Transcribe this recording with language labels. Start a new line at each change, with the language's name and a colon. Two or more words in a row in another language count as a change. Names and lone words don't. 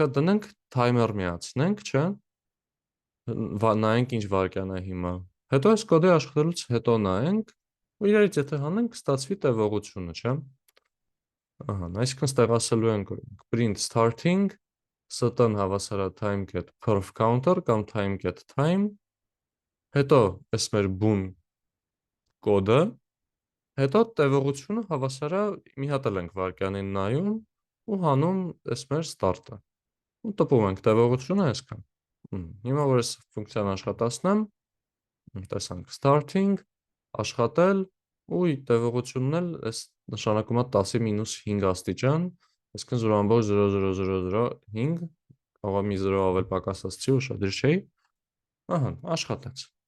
Armenian: է դնենք թայմեր միացնենք, չէ՞։ Նայենք ինչ վայրկյան է հիմա։ Հետո այս կոդի աշխատելուց հետո նայենք ու իրարից եթե հանենք, կստացվի տևողությունը, չէ՞։ Ահա, այսինքն ստեղ ասելու ենք
English: print starting st-
Armenian: ն հավասար է
English: time get perf counter
Armenian: կամ
English: time get time,
Armenian: հետո այս մեր boon կոդը, հետո տևողությունը հավասար է մի հատ էլ ենք վայրկյանին նայում ու հանում այս մեր start-ը ու տպում ենք տևողությունը այսքան։ Հիմա որ այս ֆունկցիան աշխատացնեմ, տեսանք starting, աշխատել ու տևողությունն էլ այս նշանակում է 10-5 աստիճան, այսինքն 0.0005, կարող է մի 0 ավել պակաս ասցի ուշադիր չէի, ահա, աշխատեց։